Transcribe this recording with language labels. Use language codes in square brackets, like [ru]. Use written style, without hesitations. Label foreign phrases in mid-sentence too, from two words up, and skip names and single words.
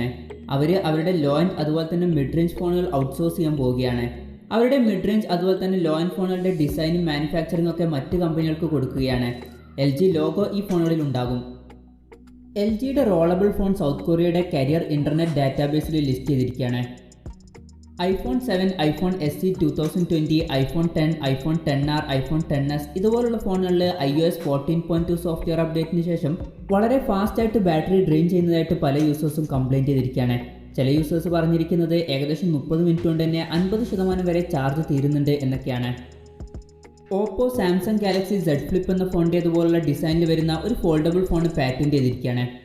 [ml] അവർ അവരുടെ [en] low end [ml] അതുപോലെ തന്നെ [en] mid range phones outsource [ml] ചെയ്യാൻ പോവുകയാണ്. അവരുടെ [en] mid range [ml] അതുപോലെ തന്നെ [en] low end [ml] ഫോണുകളുടെ ഡിസൈനും മാനുഫാക്ചറിംഗ് ഒക്കെ മറ്റ് കമ്പനികൾക്ക് കൊടുക്കുകയാണ്. LG ലോഗോ ഈ ഫോണുകളിൽ ഉണ്ടാകും. LGയുടെ [en] rollable phone [ml] സൗത്ത് കൊറിയയുടെ [en] carrier internet [ml] ഡാറ്റാബേസിൽ ലിസ്റ്റ് ചെയ്തിരിക്കുകയാണ്. iPhone 7, iPhone SE 2020, iPhone 10, iPhone XR, iPhone XS ഇതുപോലുള്ള ഫോണുകളിൽ iOS 14.2 [en] software update [ml] ശേഷം വളരെ ഫാസ്റ്റായിട്ട് [en] battery drain [ml] ചെയ്യുന്നതായിട്ട് പല യൂസേഴ്സും കംപ്ലയിൻറ്റ് ചെയ്തിരിക്കുകയാണ്. ചില യൂസേഴ്സ് പറഞ്ഞിരിക്കുന്നത് ഏകദേശം 30 മിനിറ്റ് കൊണ്ട് തന്നെ 50% വരെ ചാർജ് തീരുന്നുണ്ട് എന്നൊക്കെയാണ്. ഓപ്പോ സാംസങ് ഗാലക്സി Z Flip എന്ന ഫോണിൻ്റേതുപോലുള്ള ഡിസൈനിൽ വരുന്ന ഒരു [en] foldable phone patent [ml] ചെയ്തിരിക്കുകയാണ്.